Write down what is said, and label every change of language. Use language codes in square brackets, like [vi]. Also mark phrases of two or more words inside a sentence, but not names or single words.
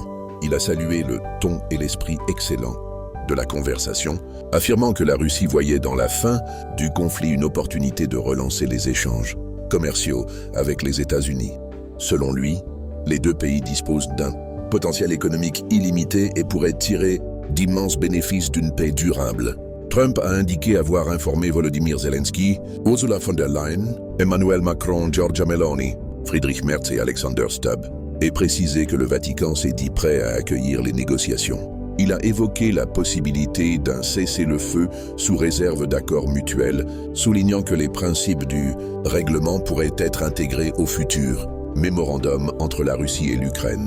[fr] Il a salué le ton et l'esprit excellent de la conversation, affirmant que la Russie voyait dans la fin du conflit une opportunité de relancer les échanges commerciaux avec les États-Unis. Selon lui, les deux pays disposent d'un potentiel économique illimité et pourraient tirer d'immenses bénéfices d'une paix durable. Trump a indiqué avoir informé Volodymyr Zelensky, Ursula von der Leyen, Emmanuel Macron, Giorgia Meloni, Friedrich Merz et Alexander Stubb, et précisé que le Vatican s'est dit prêt à accueillir les négociations. Il a évoqué la possibilité d'un cessez-le-feu sous réserve d'accords mutuels, soulignant que les principes du règlement pourraient être intégrés au futur mémorandum entre la Russie et l'Ukraine.